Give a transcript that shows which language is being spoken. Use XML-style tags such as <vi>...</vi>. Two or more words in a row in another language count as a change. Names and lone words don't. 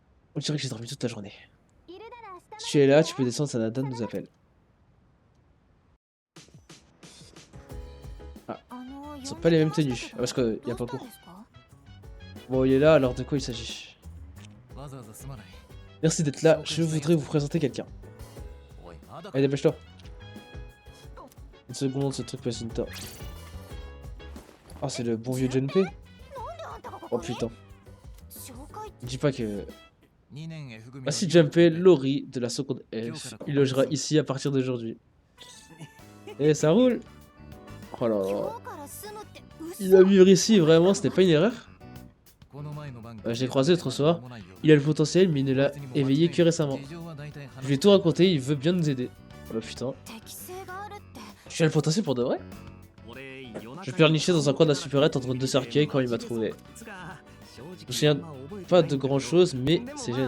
<fr>On dirait que j'ai dormi toute la journée. Si tu es là, tu peux descendre, Sanada nous appelle. Ah, ils sont pas les mêmes tenues. Ah, parce qu'il n'y a pas cours. Bon, il est là, alors de quoi il s'agit?</fr> <ja>わざわざすまない。</ja> <fr>Merci d'être là, je voudrais vous présenter quelqu'un.</fr> <ja>おい、まだか。</ja> <fr>Allez, dépêche-toi. Une seconde, ce truc passe une temps. Ah, c'est le bon vieux Junpei? Oh putain. Dis pas que...</fr> <ja>2 年 F 組の</ja> <fr>Voici Junpei Lori de la seconde F. Il logera ici à partir d'aujourd'hui. Et ça roule. Oh là là. Il va vivre ici, vraiment, ce n'est pas une erreur?</fr> <ja>この前の晩</ja> <fr>Je l'ai croisé l'autre soir. Il a le potentiel, mais il ne l'a éveillé que récemment. Je lui ai tout raconté, il veut bien nous aider. Oh bah putain. Tu as le potentiel pour de vrai? Je pleurnichais dans un coin de la supérette entre deux cercueils quand il m'a trouvé. Je me souviens pas de grand chose, mais c'est gênant.</fr>